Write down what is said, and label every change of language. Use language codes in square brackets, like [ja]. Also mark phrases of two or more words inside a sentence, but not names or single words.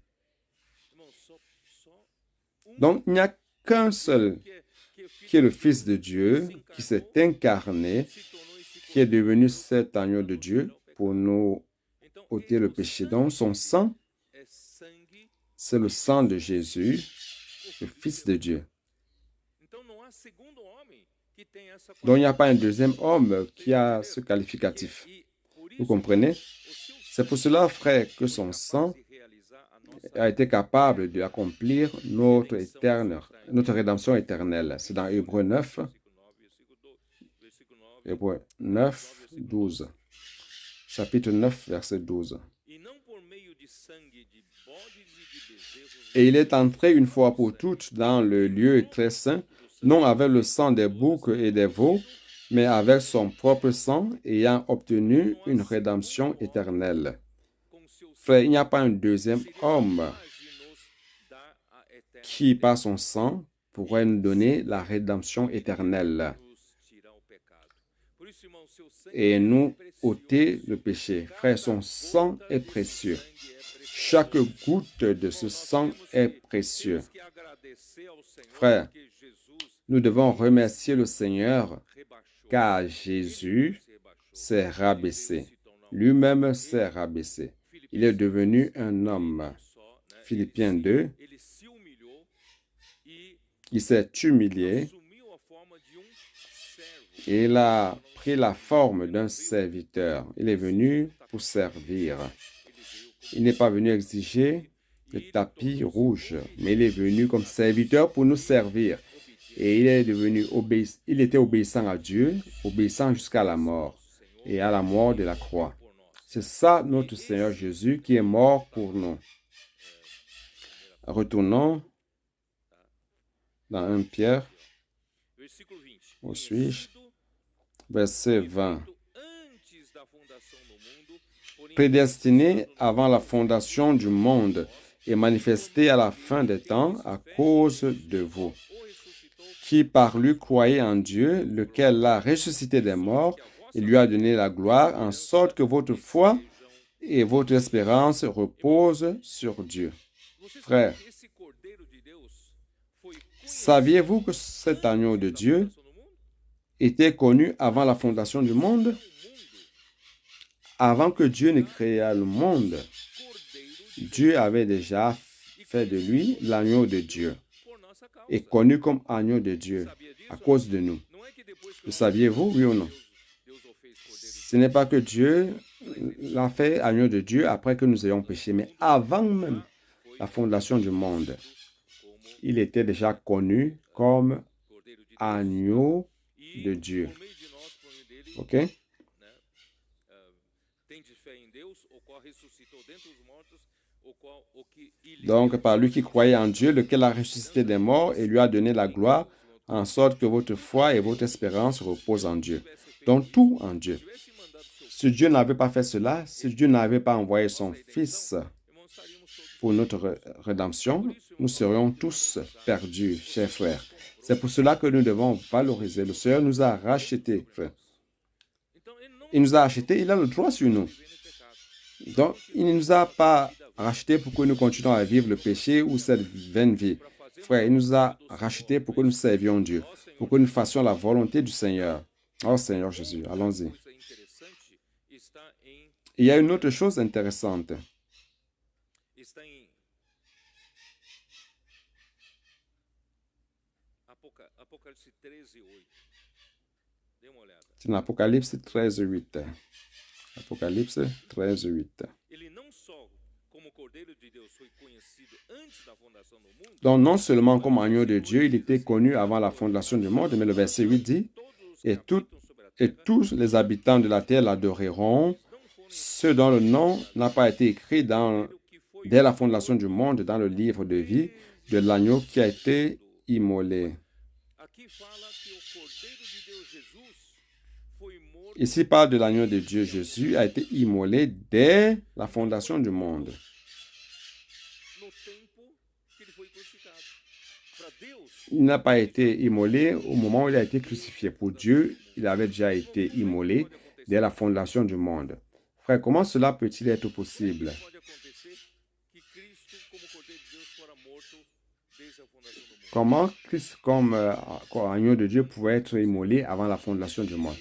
[fr] Donc, il n'y a qu'un seul qui est le Fils de Dieu, qui s'est incarné, qui est devenu cet agneau de Dieu pour nous ôter le péché. Donc, son sang, c'est le sang de Jésus le Fils de Dieu. [pt] Então não há segundo homem que tenha essa [fr] Donc, il n'y a pas un deuxième homme qui a ce qualificatif. [pt] E por [fr] Vous [pt] isso, [fr] comprenez? [pt] o seu [fr] C'est pour cela, frère, que son sang [pt] de realizar a nossa [fr] a été capable d'accomplir notre rédemption éternelle. C'est dans Hébreux 9, Hébreux 9, 12. Chapitre 9, verset 12. [pt] e não por meio de sangue de bodes e de bezerros, [fr] Et il est entré une fois pour toutes dans le lieu très saint, non avec le sang des boucs et des veaux, mais avec son propre sang, ayant obtenu une rédemption éternelle. [pt] com seu [fr] Frère, il n'y a pas un deuxième homme [pt] sangue nos dá a eterna [fr] qui, par son sang, pourrait nous donner la rédemption éternelle [pt] nos tirar o pecado. Por isso, irmão, seu sangue [fr] et nous [pt] é precioso. [fr] ôter le péché. Frère, son sang est précieux. Chaque goutte de ce sang est précieux. [pt] Que agradecer ao Senhor [fr] Frère, [pt] que Jesus [fr] nous devons remercier le Seigneur [pt] rebaixou. [fr] car Jésus [pt] Se rebaixou. [fr] s'est rabaissé. Lui-même s'est rabaissé. Il est devenu un homme. [pt] Só, né? [fr] Philippiens 2, [pt] Ele se humilhou e [fr] il s'est humilié [pt] assumiu a forma de servo. [fr] et il a pris la forme d'un serviteur. Il est venu pour servir. Il n'est pas venu exiger le tapis rouge, mais il est venu comme serviteur pour nous servir. Et il était obéissant à Dieu, obéissant jusqu'à la mort et à la mort de la croix. C'est ça notre Seigneur Jésus qui est mort pour nous. Retournons dans 1 Pierre, [pt] Versículo 20. [fr] où suis-je? Verset 20. [pt] Antes da fundação do mundo, porém [fr] Prédestiné avant la fondation du monde et manifesté à la fin des temps à cause de vous, [pt] o ressuscitou, [fr] qui par lui croyez en Dieu, lequel l'a ressuscité des morts et lui a donné la gloire, en sorte que votre foi et votre espérance reposent sur Dieu. Frère, [pt] esse cordeiro de Deus foi [fr] saviez-vous que cet agneau de Dieu [pt] fundação do mundo? [fr] était connu avant la fondation du monde? Avant que Dieu ne créât le monde, [pt] Cordeiro [fr] Dieu avait déjà fait de lui l'agneau de Dieu [pt] por nossa causa. [fr] et connu comme agneau de Dieu à cause de nous. [pt] Não é que depois que [fr] Le saviez-vous, oui ou non? [pt] Deus o fez cordeiro, [fr] Ce n'est pas que Dieu l'a fait agneau de Dieu après que nous ayons péché, mais avant même la fondation du monde, il était déjà connu comme [pt] cordeiro de Deus. [fr] agneau de Dieu. [pt] Por meio de nós, por meio dele, Ok? tende fé em Deus, o qual ressuscitou dentre os mortos, o que lhe [fr] Donc, par lui qui croyait en Dieu, lequel a ressuscité des morts et lui a donné la gloire, en sorte que votre foi et votre espérance reposent en Dieu. Donc, tout en Dieu. [pt] tivesse mandado seu [fr] Si Dieu n'avait pas fait cela, si Dieu n'avait pas envoyé son Fils [pt] irmão, estaríamos todos. [fr] pour notre rédemption, nous serions tous perdus, chers frères. C'est pour cela que nous devons valoriser. Le Seigneur nous a rachetés, frères. [pt] Então, ele não [fr] Il nous a achetés, il a le droit sur nous. [pt] vive no pecado. [fr] Donc, il ne nous a pas rachetés pour que nous continuions à vivre le péché ou cette vaine vie. Frère, il nous a rachetés pour que nous servions Dieu, pour que nous fassions la volonté du Seigneur. Oh Seigneur Jésus, allons-y. [pt] Coisa interessante está em [fr] Il y a une autre chose intéressante. [pt] Apocalipse 13, 8. Dê uma olhada. [fr] C'est dans Apocalypse 13, 8. Apocalypse 13, 8. [pt] Ele não só como Cordeiro de Deus foi conhecido antes da fundação do mundo, [fr] Donc, non seulement comme agneau de Dieu, il était connu avant la fondation du monde, mais le verset 8 dit, et tous les habitants de la terre l'adoreront, ceux dont le nom n'a pas été écrit dès la fondation du monde dans le livre de vie de l'agneau qui a été immolé. [pt] aqui fala que o Cordeiro de Deus Jesus foi morto [fr] Ici parle de l'agneau de Dieu. Jésus a été immolé dès la fondation du monde. [pt] no tempo que ele foi crucificado. Para Deus, [fr] Il n'a pas été immolé au moment où il a été crucifié. Pour Dieu, il avait déjà été immolé dès la fondation du monde. Frère, comment cela peut-il être possible? [pt] pode acontecer que Cristo, como Cordeiro de Deus, fora morto desde a fundação do mundo. [fr] Comment Christ, comme agneau de Dieu, pouvait être immolé avant la fondation du monde?